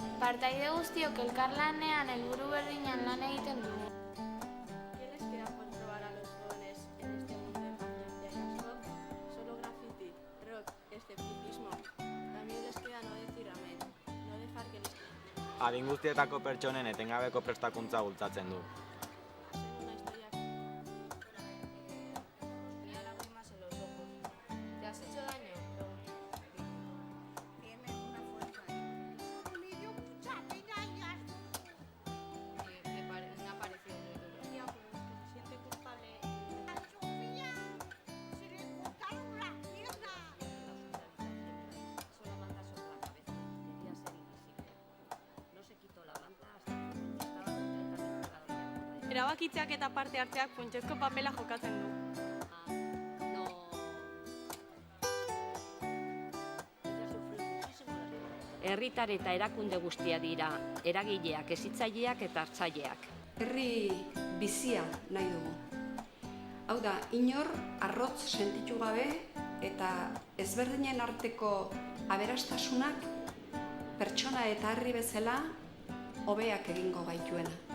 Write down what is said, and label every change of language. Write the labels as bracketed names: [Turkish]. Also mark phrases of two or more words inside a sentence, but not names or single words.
[Basque] Partaide guztiok elkarlanean helburu berdinan lan egiten dugu. [Spanish] ¿Qué les queda por probar a los jóvenes en este mundo de paciencia y stop? Solo graffiti, rock, escepticismo. También les queda no decir amén, no dejar que les [Basque] Adin guztietako pertsonen etengabeko prestakuntza bultzatzen du. [Spanish] hacen una historia. Tenía lágrimas en los ojos. ¿Te has hecho daño? Tiene una fuerza ahí. Me dio mucha pena y asco. Me ha parecido muy duro. Ya, pero es que se siente culpable. A Sofía se le cortaron las piernas. Solo manda sobre la cabeza. Quería ser invisible. No se quitó la manta hasta que estaba completamente pegado. [Basque] Erabakitzeak eta parte hartzeak funtsezko papela jokatzen du. [Spanish] No. Ella sufrió muchísimo la violencia. [Basque] Herritar eta erakunde guztia dira, eragileak, hezitzaileak eta hartzaileak. Herri bizia nahi dugu. Hau da, inor arrotz sentitu gabe eta ezberdinen arteko aberastasunak pertsona eta herri bezala hobeak egingo gaituena.